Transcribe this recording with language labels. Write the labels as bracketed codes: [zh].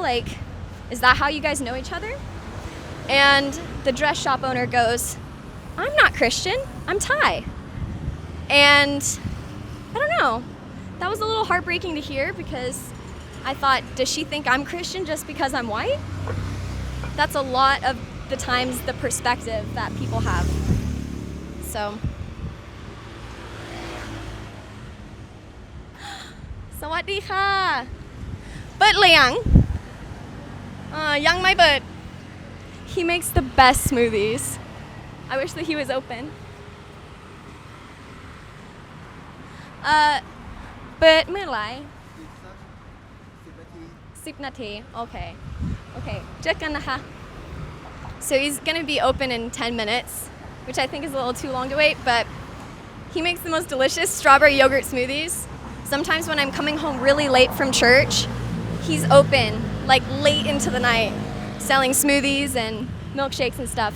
[en] Like, is that how you guys know each other? And the dress shop owner goes, I'm not Christian, I'm Thai. And I don't know, that was a little heartbreaking to hear, because I thought, does she think I'm Christian just because I'm white? That's a lot of the times the perspective that people have. So [th] สวัสดีค่ะเปิดหรือยังยังไม่เปิด [en] He makes the best smoothies. I wish that he was open. [th] เปิดเมื่อไหร่10 นาที [en] Okay. Okay. [th] เจอกันนะคะ [en] So he's gonna be open in 10 minutes, which I think is a little too long to wait, but he makes the most delicious strawberry yogurt smoothies. Sometimes when I'm coming home really late from church, he's open like late into the night selling smoothies and milkshakes and stuff.